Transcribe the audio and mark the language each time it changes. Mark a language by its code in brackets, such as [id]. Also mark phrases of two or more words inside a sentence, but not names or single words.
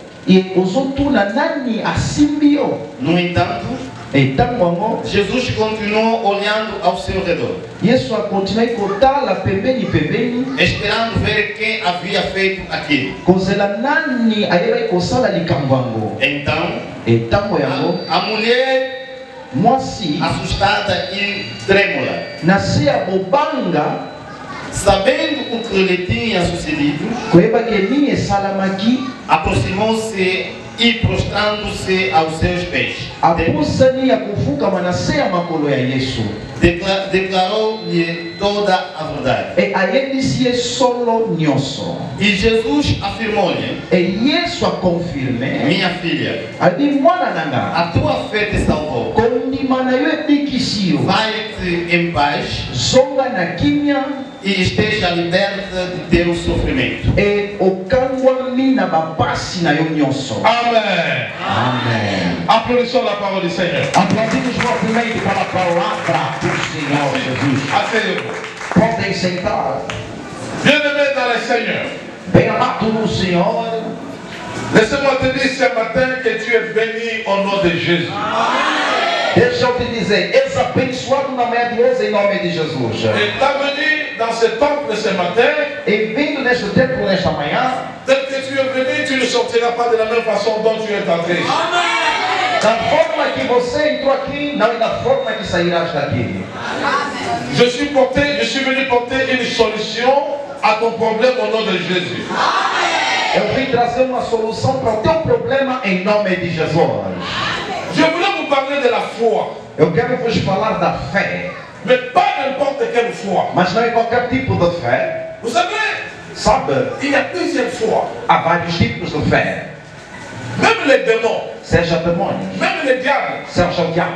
[ln] e ozotuna nani asimbi yo. [pt] No entanto, [ln] E tango yango [pt] Jesus continuou olhando ao seu redor, [ln] Yesu akontinue kotala pembeni [pt] esperando ver quem havia feito aquilo. [ln] kozela nani ayeba kosala likambo yango. [pt] Então, [ln] E tango yango [pt] a mulher, [ln] mwasi [pt] assustada e trêmula, [ln] na se ya bobanga [pt] sabendo o que lhe tinha sucedido, [ln] koyeba ke nini esalamaki, [pt] aproximou-se e prostrando-se aos seus pés, [ln] apusani ya kofukama na se ya makolo ya Yesu. [pt] declarou-lhe toda a verdade. [ln] E ayebisi ye solo nyonso. [pt] E Jesus afirmou-lhe: [ln] E Yesu akonfirme [pt] minha filha, [ln] adi mwana nanga [pt] a tua fé te salvou. [ln] kondima na yo ebikisi yo. [pt] Vai-te em paz [ln] Zonga na kimia [pt] e esteja liberta de teu sofrimento. [ln] e okangwami na bapasi na yo nyonso. Amen. [pt] Amen. [fr] Applaudissons la parole du Seigneur. [pt] Aplaudimos fortemente para a palavra do Senhor Jesus. [fr] Asseyez-vous. [pt] Podem sentar. [fr] Bien-aimés dans le Seigneur, [pt] Bem amado no Senhor, [fr] laissez-moi te dire ce matin que tu es béni au nom de Jésus. [pt] deixa eu te dizer, és abençoado na manhã de hoje em nome de Jesus. [fr] Et ta venue dans ce temple ce matin, [pt] E vindo neste templo nesta manhã, [fr] tel que tu es venu, tu ne sortiras pas de la même façon dont tu es entré. [pt] Da forma que você entrou aqui, não é da forma que sairás daqui. [fr] Je suis venu porter une solution à ton problème au nom de Jésus. [pt] Eu vim trazer uma solução para o teu problema em nome de Jesus. [fr] Je voulais vous parler de la foi, [pt] Eu quero vos falar da fé, [fr] mais pas n'importe quelle foi. [pt] mas não é qualquer tipo de fé. [fr] Vous savez, [pt] Sabe, [fr] il y a plusieurs foi. [pt] há vários tipos de fé. [fr] Même les démons, [pt] Seja demônios, [fr] même les diables, [pt] seja o diabo.